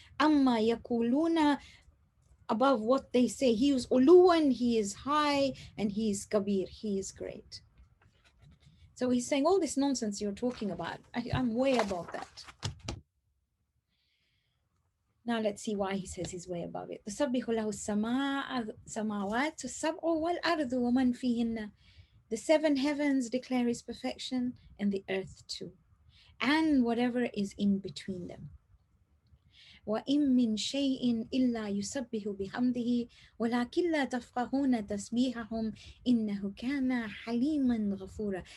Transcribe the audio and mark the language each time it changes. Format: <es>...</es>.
<en>Amma yakuluna, above what they say. He is uluwan, he is high, and he is kabir, he is great. So he's saying all this nonsense you're talking about, I'm way above that. Now let's see why he says he's way above it.</en> <ar>تسبح له السماوات السبع والأرض ومن فيهن.</ar> <en>The seven heavens declare his perfection, and the earth too, and whatever is in between them.</en> <ar>وَإِن مِّن شَيْءٍ إِلَّا يُسَبِّحُ بِحَمْدِهِ وَلَكِنْ لَا تَفْقَهُونَ تَسْبِيحَهُمْ إِنَّهُ كَانَ حَلِيمًا غَفُورًا.</ar>